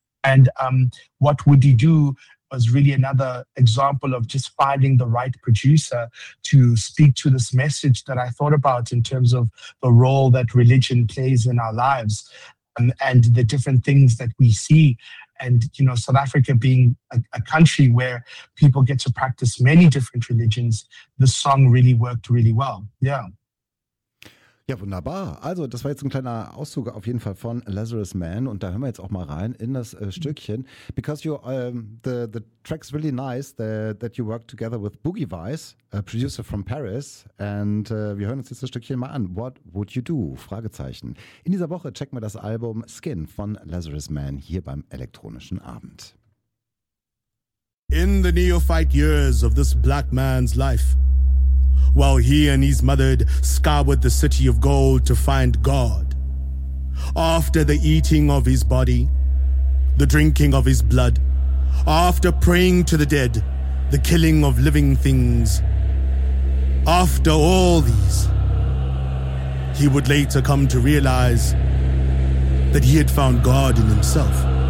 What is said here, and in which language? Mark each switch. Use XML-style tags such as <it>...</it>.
<en>And What Would He Do was really another example of just finding the right producer to speak to this message that I thought about in terms of the role that religion plays in our lives. And the different things that we see, and, you know, South Africa being a country where people get to practice many different religions, the song really worked really well. Yeah.</en> <de>Ja, wunderbar. Also, das war jetzt ein kleiner Auszug auf jeden Fall von Lazarus Man, und da hören wir jetzt auch mal rein in das Stückchen.</de> <en>Because you, the track's really nice, that you work together with Boogie Vice, a producer from Paris, and</en> <de>wir hören uns jetzt das Stückchen mal an. What Would You Do? Fragezeichen. In dieser Woche checken wir das Album Skin von Lazarus Man hier beim elektronischen Abend.</de> <en>In the neophyte years of this black man's life, while he and his mother scoured the city of gold to find God, after the eating of his body, the drinking of his blood, after praying to the dead, the killing of living things, after all these, he would later come to realize that he had found God in himself.</en>